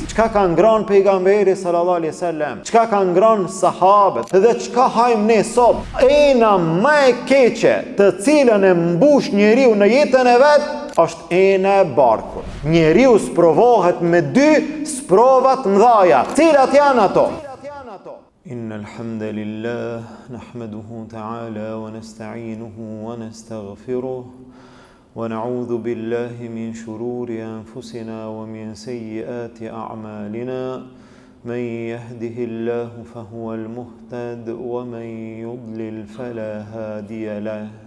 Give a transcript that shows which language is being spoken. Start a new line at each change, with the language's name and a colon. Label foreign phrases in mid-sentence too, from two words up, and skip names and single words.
Albanian: Çka ka ngrënë pejgamberi
Arabic: صلى الله عليه وسلم?
Albanian: Çka ka ngrënë sahabët? Dhe çka hajmë ne sot? Ena më e keqe të cilën e mbush njeriu në jetën e vet është ena e barkut. Njeriu sprovohet me dy sprova të mëdha. Cilat janë ato?
Arabic: إن الحمد لله نحمده تعالى ونستعينه ونستغفره ونعوذ بالله من شرور أنفسنا ومن سيئات أعمالنا من يهده الله فهو المهتد ومن يضلل فلا هادي له